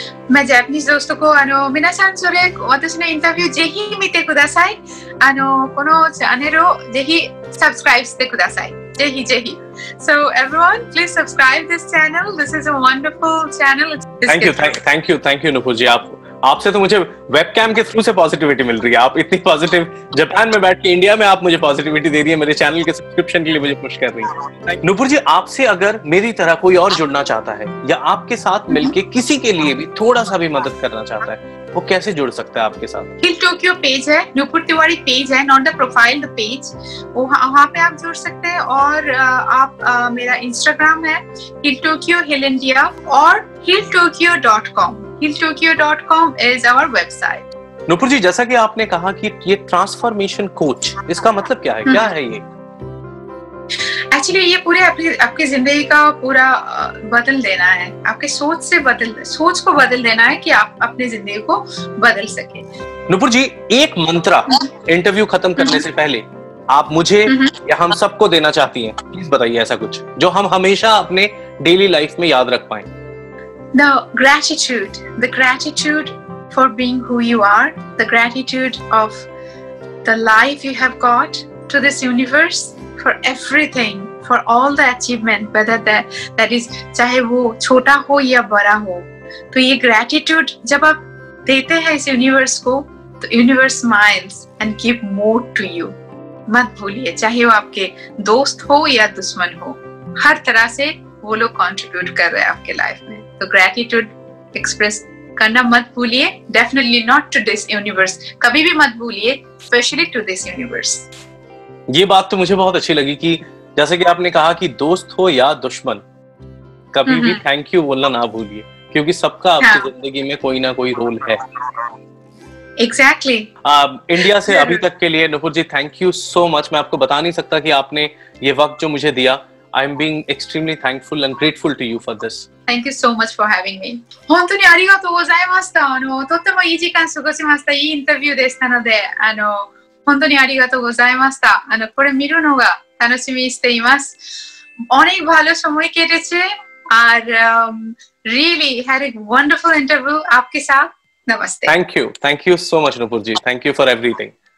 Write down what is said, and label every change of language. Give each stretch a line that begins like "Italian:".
Japanese: まあ、ジャパニーズ
Hindi: दोस्तों को
Japanese: 皆さんそれ私のインタビューぜひ見てください。このチャンネルをぜひサブスクライブしてください。ぜひぜひ。
English: So everyone, please subscribe this channel. This is a wonderful channel. Thank you
Hindi: Nupur जी। आपसे तो मुझे वेबकैम के थ्रू से पॉजिटिविटी मिल रही है। आप इतनी पॉजिटिव, जापान में बैठ के इंडिया में आप मुझे पॉजिटिविटी दे रही है, मेरे चैनल के सब्सक्रिप्शन के लिए मुझे पुश कर रही है। नुपुर जी, आपसे अगर मेरी तरह कोई और जुड़ना चाहता है या आपके साथ मिलके किसी के लिए भी थोड़ा सा भी मदद करना चाहता है, वो कैसे जुड़ सकता है आपके साथ? हील टोक्यो पेज है, नुपुर तिवारी पेज है,
English: not the profile, the page,
Hindi: वहाँ पे आप जुड़ सकते हैं। और आप मेरा इंस्टाग्राम है हील टोक्यो हील इंडिया और heeltokyo.com.
English: heeltokyo.com is our website.
Hindi: Nupur जी, जैसा कि आपने कहा कि ये ट्रांसफॉर्मेशन कोच, इसका मतलब क्या है? क्या है ये? एक्चुअली ये पूरे आपकी जिंदगी का पूरा बदल देना है, आपके सोच को बदल देना है कि आप अपनी जिंदगी को बदल सके। नुपुर जी, एक मंत्रा इंटरव्यू खत्म करने से पहले आप मुझे या हम सबको देना चाहती हैं, प्लीज बताइए ऐसा कुछ जो हम हमेशा अपने डेली लाइफ में याद रख पाएं।
English: The gratitude for being who you are, the gratitude of the life you have got to this universe, for everything, for all the achievement, whether that is
Hindi: चाहे वो छोटा हो या बड़ा हो, तो ये gratitude जब आप देते हैं इस यूनिवर्स को, तो universe
English: smiles and give more to you।
Hindi: मत भूलिए, चाहे वो आपके दोस्त हो या दुश्मन हो, हर तरह से वो लोग कंट्रीब्यूट कर रहे हैं आपके लाइफ में। तो ग्रेटिट्यूड एक्सप्रेस करना मत भूलिए,
English: definitely not to this universe,
Hindi: कभी भी मत भूलिए,
English: Specially to this universe.
Hindi: ये बात तो मुझे बहुत अच्छी लगी कि जैसे कि आपने कहा कि दोस्त हो या दुश्मन, कभी भी थैंक यू बोलना ना भूलिए, क्योंकि सबका आपकी जिंदगी में कोई ना कोई रोल है। एग्जैक्टली। इंडिया से अभी तक के लिए नुपुर जी
English: Thank you so much.
Hindi: मैं आपको बता नहीं सकता कि आपने ये वक्त जो मुझे दिया,
English: I am being extremely thankful and grateful to you for this. Thank you so much for having me.
Japanese: 本当にありがとうございました。とってもいい時間過ごしました。いいインタビューでしたので、本当にありがとうございました。これ見るのが楽しみにしています。
Bangla: অনেক ভালো সময় কেটেছে আর
English: really had a wonderful interview
Hindi: आपके साथ।
English: Namaste. Thank you so much Nupur ji. Thank you for everything.